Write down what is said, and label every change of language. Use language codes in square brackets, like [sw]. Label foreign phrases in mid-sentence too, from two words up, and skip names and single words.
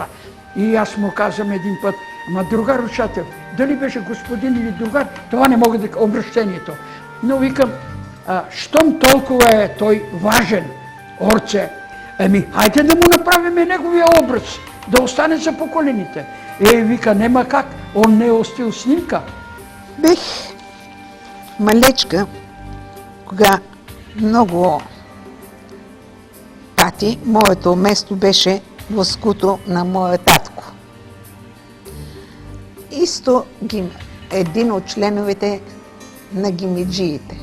[bg] И аз му казвам един път, ама другар Шатев, дали беше господин или другар, това не мога да обращението. Но викам, щом толкова е той важен, Орце, хайде да му направиме неговия образ, да остане за поколените. Вика, нема как, он не е остил снимка. [mk] Бех малечка, кога много пати моето место беше во скуто на мојот татко. [bg] Исто един от членовете на гимиджиите.